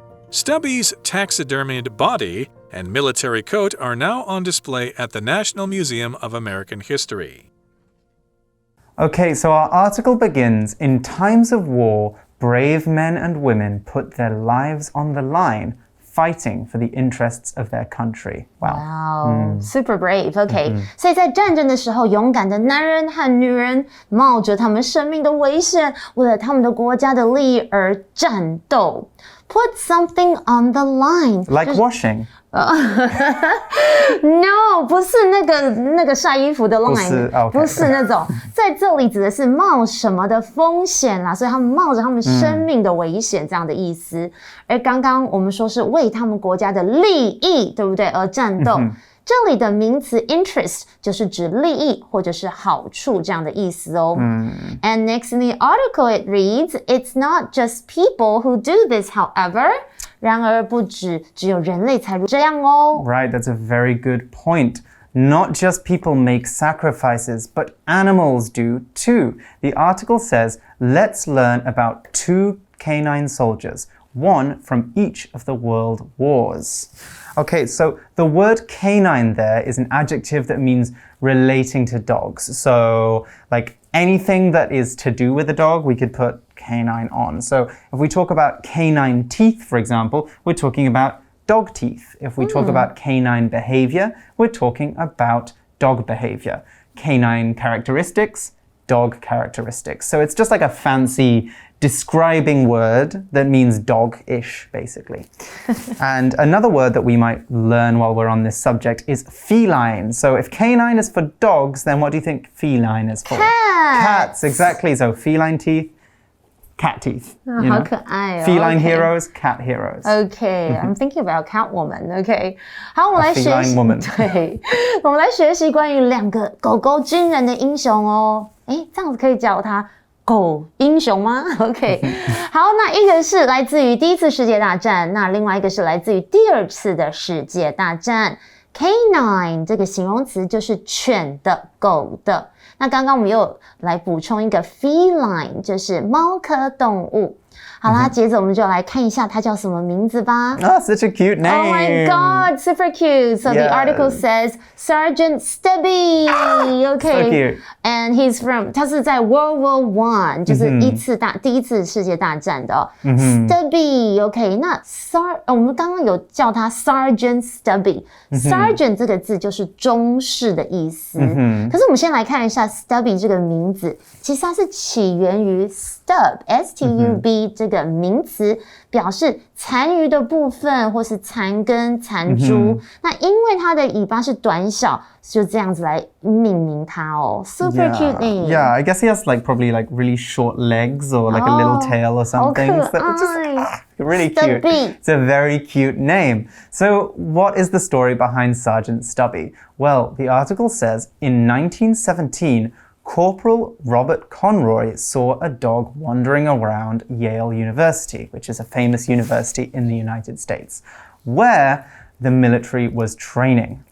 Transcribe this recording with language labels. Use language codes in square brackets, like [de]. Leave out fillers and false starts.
[en] Stubby's taxidermied body and military coat are now on display at the National Museum of American History. Okay, so our article begins, in times of war, brave men and women put their lives on the line, fighting for the interests of their country. Wow, super brave. [zh] Okay, 所以在战争的时候，勇敢的男人和女人冒着他们生命的危险，为了他们的国家的利益而战斗。 [en] Put something on the line. Like washing. [zh] No, 不是那个晒衣服的 line， 不是那种，在这里指的是冒什么的风险啦，所以他们冒着他们生命的危险这样的意思。而刚刚我们说是为他们国家的利益，对不对？而战斗。这里的名词 interest 就是指利益或者是好处这样的意思哦。 [en] And next in the article it reads, it's not just people who do this, however. [zh] 然而不只有人类才这样哦。 [en] Right, that's a very good point. Not just people make sacrifices, but animals do too. The article says, let's learn about two canine soldiers, one from each of the world wars. Okay, so the word canine there is an adjective that means relating to dogs. So, like anything that is to do with a dog, we could put canine on. So, if we talk about canine teeth, for example, we're talking about dog teeth. If we talk about canine behavior, we're talking about dog behavior. Canine characteristics, dog characteristics. So, it's just like a fancy describing word that means dog-ish, basically. And another word that we might learn while we're on this subject is feline. So if canine is for dogs, then what do you think feline is for? Cats. Cats, exactly. So feline teeth, cat teeth. [zh] 好可爱哦 [en] Feline heroes, cat heroes. Okay, I'm thinking about Catwoman. [zh] Okay, 好，我们来学习。 [en] feline woman. [zh] 对，我们来学习关于两个狗狗军人的英雄哦。诶，这样子可以叫它狗英雄吗 ？OK， 好，那一个是来自于第一次世界大战，那另外一个是来自于第二次的世界大战。 Canine 这个形容词就是犬的、狗的。那刚刚我们又来補充一個 feline， 就是貓科動物。好啦，接着我們就來看一下它叫什麼名字吧。 [en] Oh, such a cute name. Oh my god, super cute. So the article says Sergeant Stubby. Okay. So cute. And he's from, [zh] 他是在 World War I, 就是第一次世界大战的哦。 Stubby, OK. 那我們剛剛有叫他 Sergeant Stubby。Sergeant 這個字就是中士的意思。可是我們先來看一下 Stubby 這個名字，其實它是起源於 stub, S-T-U-B 這個名詞，表示殘餘的部分或是殘根、殘株。那因為它的尾巴是短小，就這樣子來命名它哦。 [en] Super cute name. Yeah, I guess he has probably really short legs or a little tail or something. So it's just really cute. Stubby. It's a very cute name. So what is the story behind Sergeant Stubby? Well, the article says in 1917, Corporal Robert Conroy saw a dog wandering around Yale University, which is a famous university in the United States, where the military was training.